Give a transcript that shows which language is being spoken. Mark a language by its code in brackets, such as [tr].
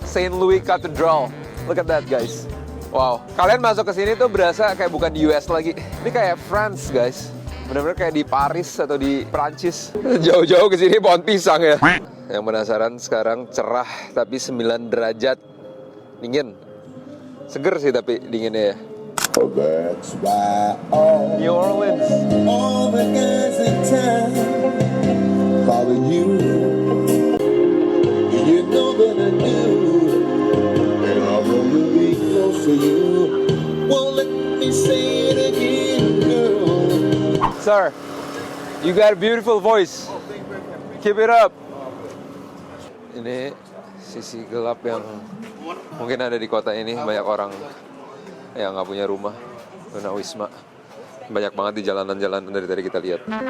[id] Saint Louis Cathedral. [en] Look at that guys. [id] Wow, kalian masuk ke sini tuh berasa kayak bukan di US lagi. Ini kayak France guys. Bener-bener kayak di Paris atau di Prancis. Jauh-jauh ke sini pohon pisang ya. Yang penasaran sekarang cerah tapi 9 derajat. Dingin. Seger sih tapi dinginnya ya. [en] That's why New Orleans. all the guys in town follow you. You know that I do, and I want to be close to you. Well, let me say it again, girl. Sir, you got a beautiful voice. Keep it up. [id] Ini sisi gelap yang mungkin ada di kota ini. Banyak orang yang nggak punya rumah, tunawisma. Banyak banget di jalanan-jalanan dari tadi kita lihat.